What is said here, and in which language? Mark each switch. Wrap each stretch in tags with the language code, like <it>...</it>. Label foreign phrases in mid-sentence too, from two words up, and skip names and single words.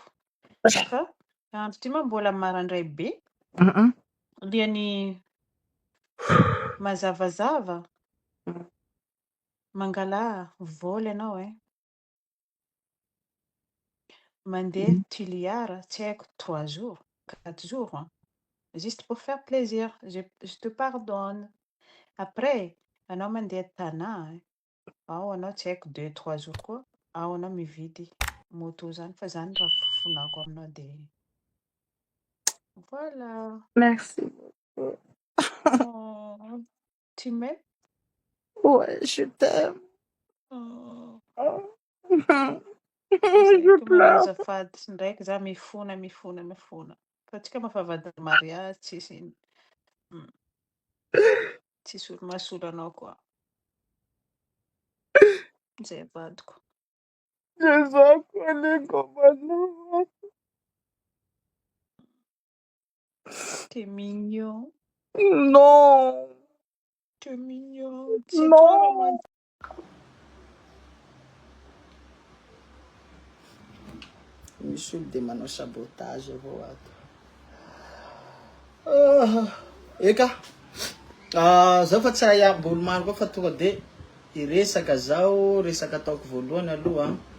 <mg>Fa andro ty ma mbola maraindray be. Liany mazavazava. Mangala voly anao Mandeha Tuiliara, tsy haiko 3 jours, 4 jours.</mg> <fr>Juste pour faire plaisir. Je te pardonne. Après,</fr> <mg>anao mandeha Tana. ao anao tsy haiko 2-3 jours koa ao anao mividy moto zany fa zany raha fofonako aminao de voilà.</mg> <fr>Merci beaucoup. Oh, tu m'aimes? Ouais, je t'aime. Oh. Je</fr> <mg>Manao</mg> <fr>pleure.</fr> <mg>azafady ndraiky za mifona fa tsika mafavady mariage tsisy olo mahasolo anao koa zay vadiko.</mg> <fr>T'es mignon, Non. t'es mignon, c'est trop romantique.</fr> <mg>Misy olo de manao sabotage avao ato. Eka. Zaho fa tsy ahambolo maro koa fa tonga de iresaka zao, resaka ataoko voalohany aloha.</mg>